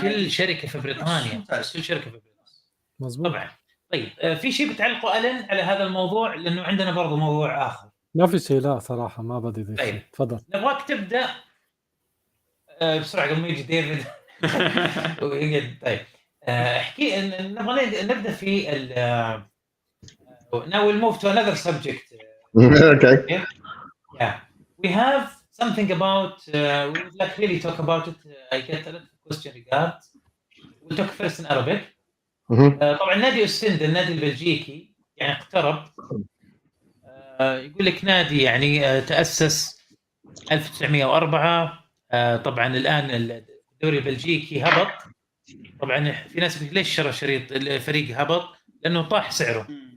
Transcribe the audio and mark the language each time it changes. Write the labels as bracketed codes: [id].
[ar] كل شركه في بريطانيا، كل شركه في بريطانيا مزبوط. طبعا. طيب في شيء بتعلقوا ألن على هذا الموضوع؟ لانه عندنا برضو موضوع اخر. ما في شيء، لا صراحه ما بدي اضيف طيب. شيء. تفضل. نبغاك تبدا بسرعه قبل ما يجي ديفيد ويقعد. طيب احكي، نبغى نبدا في [en] now we'll move to another subject. Okay. Yeah, we have something about we would like really talk about it. I get a lot of question regards. We'll talk first in Arabic. [ar] طبعا نادي أستند، النادي البلجيكي، يعني اقترب. يقول لك نادي يعني تأسس 1904. طبعا الآن الدوري البلجيكي هبط. طبعا في ناس بيقول ليش شرى شريط الفريق هبط؟ لأنه طاح سعره.